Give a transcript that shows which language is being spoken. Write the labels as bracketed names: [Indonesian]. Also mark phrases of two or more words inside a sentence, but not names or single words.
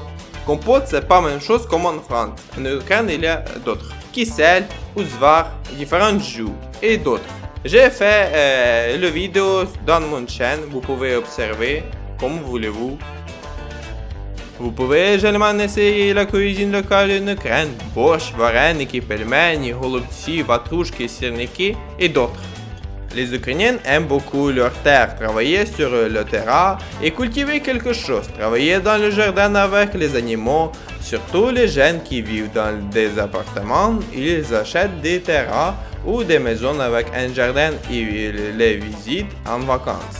[French] Compote, c'est pas la même chose comme en France. En Ukraine, il y a d'autres. Kissel, ouzvar, différents jus et d'autres. J'ai fait le vidéo dans mon chaîne, vous pouvez observer comme voulez-vous. Vous pouvez également essayer la cuisine locale en Ukraine, [Ukrainian] борщ, вареники, пельмени, голубці, ватрушки, сирники [French] et d'autres. Les Ukrainiens aiment beaucoup leur terre, travailler sur le terrain et cultiver quelque chose, travailler dans le jardin avec les animaux, surtout les jeunes qui vivent dans des appartements, ils achètent des terrains ou des maisons avec un jardin et les visitent en vacances.